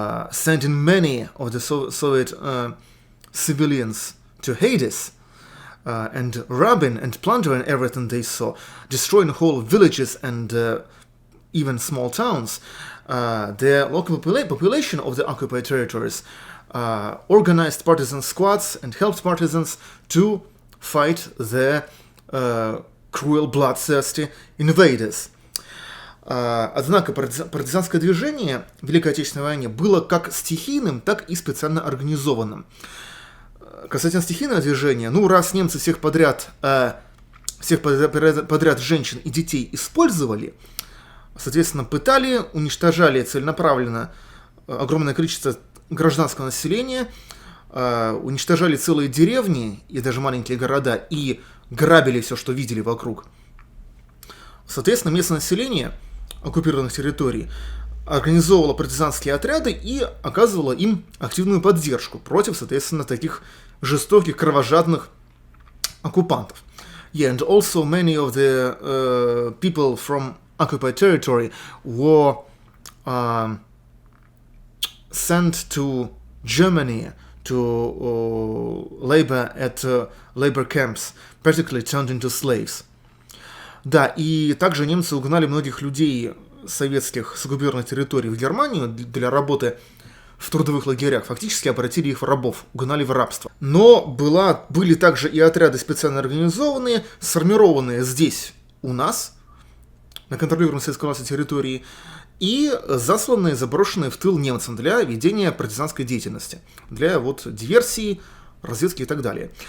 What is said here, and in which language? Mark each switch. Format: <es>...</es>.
<en>sending many of the Soviet civilians to Hades, and robbing and plundering everything they saw, destroying whole villages and even small towns, the local population of the occupied territories organized partisan squads and helped partisans to fight the cruel, bloodthirsty invaders.</en> <ru>Однако партизанское движение в Великой Отечественной войне было как стихийным, так и специально организованным. Касательно стихийного движения, ну, раз немцы всех подряд женщин и детей использовали, соответственно, пытали, уничтожали целенаправленно огромное количество гражданского населения, уничтожали целые деревни и даже маленькие города и грабили все, что видели вокруг. Соответственно, местное население оккупированных территорий организовывало партизанские отряды и оказывало им активную поддержку против, соответственно, таких жестоких, кровожадных оккупантов.</ru> <en>Yeah, and also many of the people from occupied territory were sent to Germany to labor at labor camps, practically turned into slaves.</en> <ru>Да, и также немцы угнали многих людей советских с оккупированных территорий в Германию для работы в трудовых лагерях, фактически обратили их в рабов, угнали в рабство. Но были также и отряды специально организованные, сформированные здесь, у нас, на контролируемой советской властью территории, и засланные, заброшенные в тыл немцам для ведения партизанской деятельности, для вот диверсии, разведки и так далее.</ru>